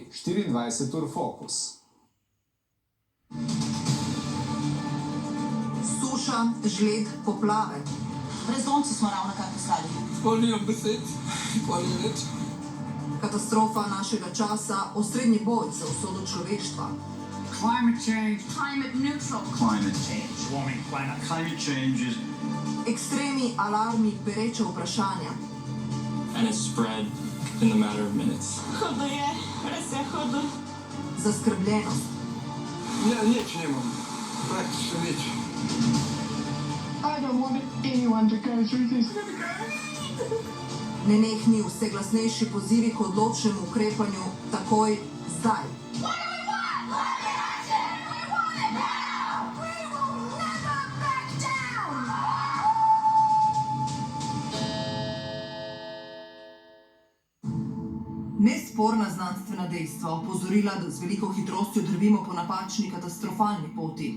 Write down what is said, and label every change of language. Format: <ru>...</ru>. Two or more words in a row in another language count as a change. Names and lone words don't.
<sl>24 ur fokus. Suša, žled, poplave. Brezdomci smo ravnokar poslali. Sploh nimam besed, nikoli več. Katastrofa našega časa, osrednji boj za usodo človeštva.</sl> <en>Climate change. Climate neutral. Climate change. Warming planet. Climate change is...</en> <sl>Ekstremi, alarmi, pereče vprašanja.</sl> <en>And it spread in the matter of minutes.</en> <sl>Hudo je, res je hudo. Zaskrbljenost. Ja, nič nemam. Praktično nič.</sl> <en>I don't want anyone to go through this.</en> <sl>Nenehni vse glasnejši pozivi k odločnemu ukrepanju takoj, zdaj. Nesporna znanstvena dejstva opozorila, da z veliko hitrostjo drvimo po napačni katastrofalni poti.</sl>